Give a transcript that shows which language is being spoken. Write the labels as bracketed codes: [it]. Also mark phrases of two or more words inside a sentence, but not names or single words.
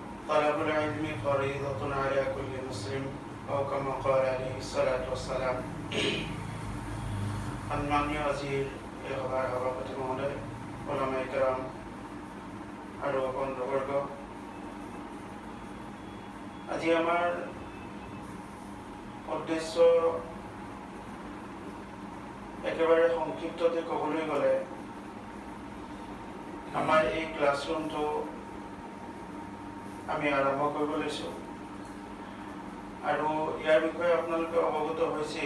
[ar] طلب العلم فريضة على كل مسلم أو كما قال عليه الصلاة والسلام [as] সম্মানীয় আজিৰ এই সভাৰ সভাপতি মহোদয়, ওলামায়ে কেৰাম আৰু বন্ধুবৰ্গ, আজি আমাৰ উদ্দেশ্য একেবাৰে সংক্ষিপ্ততে ক'বলৈ গ'লে আমাৰ এই ক্লাছৰুমটো আমি আৰম্ভ কৰিব লৈছোঁ আৰু ইয়াৰ বিষয়ে আপোনালোকে অৱগত হৈছে।